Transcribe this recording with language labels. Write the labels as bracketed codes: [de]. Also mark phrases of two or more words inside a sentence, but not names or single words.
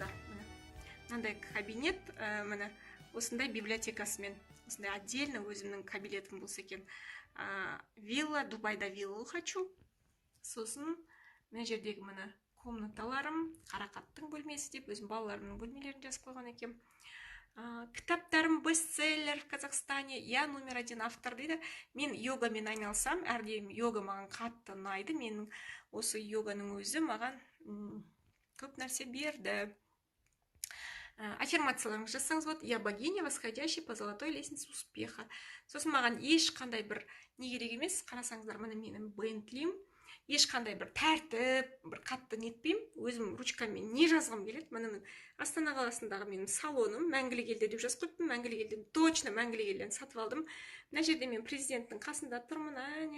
[kk] Мынандай кабинет, міне осындай библиотекасымен, осындай отдельно өзімнің кабинетім болса екен. Вилла, Дубайда [ru] виллу хочу. [kk] Сосын мына жердегі міне комнаталарым, Қарақаттың бөлмесі деп өзім балаларымның бөлмелерін жазып қойған екен. [ru] Кітаптарым бестселлер в Казахстане, я №1 автор дейді. [kk] Мен йогамен айналсам, әрдайым йога маған қатты ұнайды. Менің осы йоганың өзі маған көп нәрсе берді. Аффирмацияларыңыз жасаңыз болады. [ru] Я богиня, восходящая по золотой лестнице успеха. [kk] Сосын маған ешқандай бір не керек емес. Қарасаңыздар, міне менің Бентлим. ешқандай бір тәртіп, бір қатты нетпеймін. Өзім ручкамен не жазғым келеді. Міне Астана қаласындағы менің салоным, Мәңгілік елде деп жазып қойыппын. Мәңгілік елден, точно Мәңгілік елден сатып алдым. Мына жерде мен президенттің қасында тұрмын, әне.